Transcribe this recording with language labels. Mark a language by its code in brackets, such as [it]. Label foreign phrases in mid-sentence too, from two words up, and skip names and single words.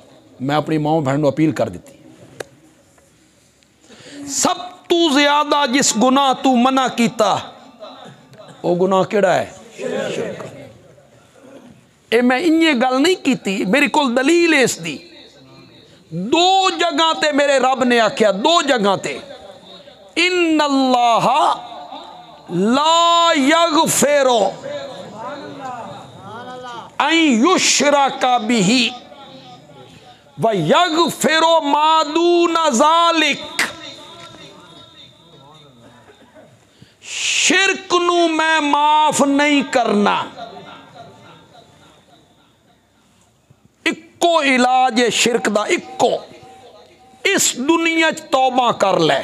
[pa] میں اپنی ماواں بھیناں کو اپیل کردی۔ سب توں زیادہ جس گناہ توں منع کیتا او گناہ کیہڑا ہے? یہ میں اینی گل نہیں کی، میرے کول دلیل ہے اسکی. دو جگہ تے میرے رب نے آکھیا، دو جگہ تے, [ar] إن الله لا يغفر أن يشرك به ويغفر ما دون ذلك. [pa] شرک نوں میں معاف نہیں کرنا. اکو علاج ہے شرک دا، اکو. اس دنیا چ توبہ کر لے.